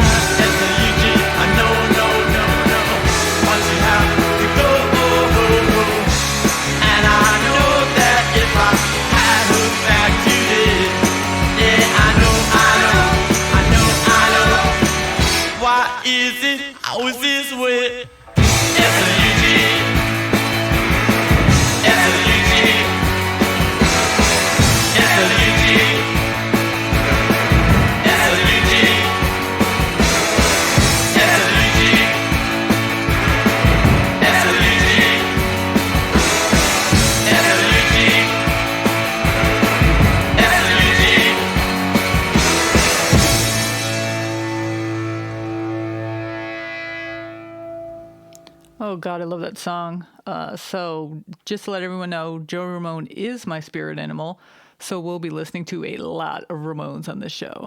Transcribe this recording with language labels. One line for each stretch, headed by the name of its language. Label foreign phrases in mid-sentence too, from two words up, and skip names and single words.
English: That's a Eugene. I know. Why she have to go? And I know that if I had her back today, yeah, I know. Why is it always this way? S-O-U-G, S-O-U-G, S-O-U-G, S-O-U-G, S-O-U-G, S-O-U-G, S-O-U-G, S-O-U-G. Oh, God, I love that song. So just to let everyone know, Joe Ramone is my spirit animal, so we'll be listening to a lot of Ramones on this show.